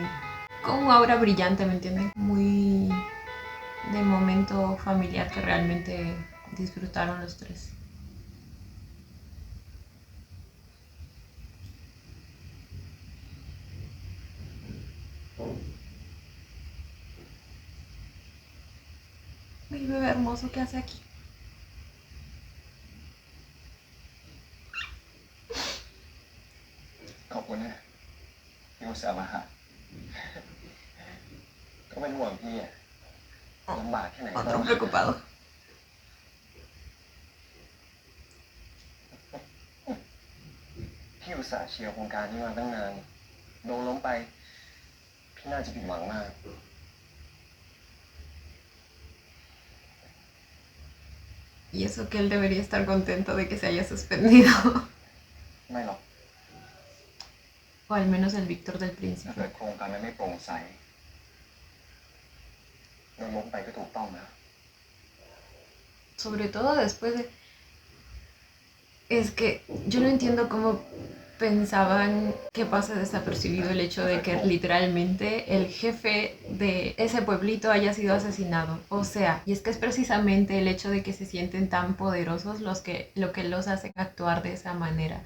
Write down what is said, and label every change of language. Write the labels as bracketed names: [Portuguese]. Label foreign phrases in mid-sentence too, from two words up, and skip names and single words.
[Spanish] con una aura brillante, ¿me entienden? Muy de momento familiar que realmente disfrutaron los tres. Mi bebé hermoso, ¿qué hace aquí? [Thai] ขอบคุณนะที่อุตส่าห์มาหา ก็เป็นห่วงพี่อะลำบากแค่ไหนก็ต้ [Spanish] Otro [Thai] อง [Spanish] preocupado. [Thai] พี่อุตส่าห์เชียร์โครงการนี้มาตั้งนานโดนล้มไป พี่น่าจะผิดหวังมาก [Spanish] Y eso que él debería estar contento de que se haya suspendido. [Thai] ไม่หรอก [Spanish] O al menos el Víctor del [Thai] ถ้า [Spanish] Príncipe. [Thai] เกิดโครงการมันไม่โปร่งใสโดนล้มไปก็ถูกต้องนะ [Spanish] Sobre todo después de... Es que yo no entiendo cómo pensaban que pase desapercibido el hecho de que literalmente el jefe de ese pueblito haya sido asesinado. O sea, y es que es precisamente el hecho de que se sienten tan poderosos lo que los hacen actuar de esa manera.